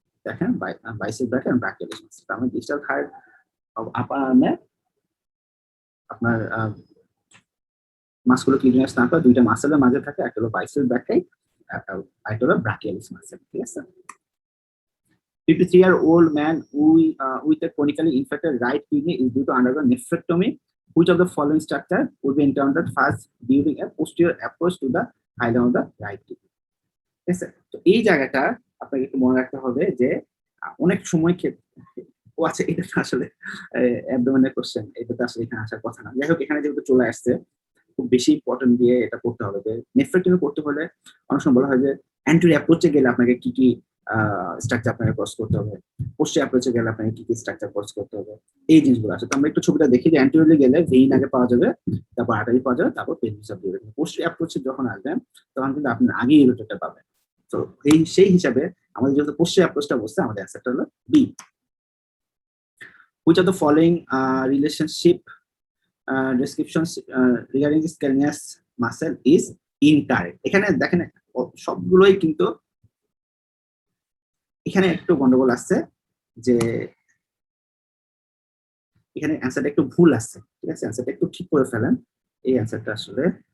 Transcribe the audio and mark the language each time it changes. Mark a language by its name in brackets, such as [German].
[Bangla] দেখেন বাইসেস bracket and brachialis muscle. তার মানে ডিস্টাল থার্ড আপার আর্মে আপনার মাস্কুলোকিউটিনাস নার্ভ দুইটা মাসেলের মাঝে থাকে, একটা হলো বাইসেস ব্র্যাকেট, একটা হলো ব্রাকিয়ালিস মাসেল, ঠিক আছে। [English] 53-year-old man with a chronically infected right kidney is due to undergo nephrectomy. Which of the following structure would be encountered first during a posterior approach to the hilum of the right kidney? [Bangla] ঠিক আছে, তো এই জায়গাটা আপনাকে একটু মনে রাখতে হবে যে অনেক সময় ও আচ্ছা এটা আসলে অ্যাবডোমেনের কোশ্চেন, এটা তো আসলে এখানে আসার কথা না। যাই হোক, এখানে যেহেতু চলে আসছে খুব বেশি ইম্পর্টেন্ট দিয়ে এটা করতে হবে যে নেফ্রেক্টমি করতে হলে অনেক সময় বলা হয় যে অ্যান্টিরিয়র অ্যাপ্রোচে গেলে আপনাকে কি কি স্ট্রাকচার আপনাকে ক্রস করতে হবে, পোস্টিরিয়র অ্যাপ্রোচে গেলে আপনাকে কি কি স্ট্রাকচার ক্রস করতে হবে, এই জিনিসগুলো আছে। তো আমরা একটু ছবিটা দেখি যে অ্যান্টিরিয়রলি গেলে ভেইন আগে পাওয়া যাবে, তারপর আর্টারি পাওয়া যাবে, তারপর পেলভিস অফ দিবে। পোস্টিরিয়র অ্যাপ্রোচে যখন আসবেন তখন কিন্তু আপনি আগে ইউরোটেটটা পাবেন। তো সেই হিসাবে আমাদের যেহেতু পোস্টিরিয়র অ্যাপ্রোচটা বসছে, আমাদের অ্যান্সারটা হলো B. [English] Which of the following relationship descriptions regarding the scalenus muscle is incorrect? [Bangla] এখানে দেখেন সবগুলোই কিন্তু এখানে একটু গন্ডগোল আছে, যে এখানে অ্যান্সারটা একটু ভুল আছে, ঠিক আছে। অ্যান্সারটা একটু ঠিক করে ফেলেন। এই অ্যান্সারটা আসলে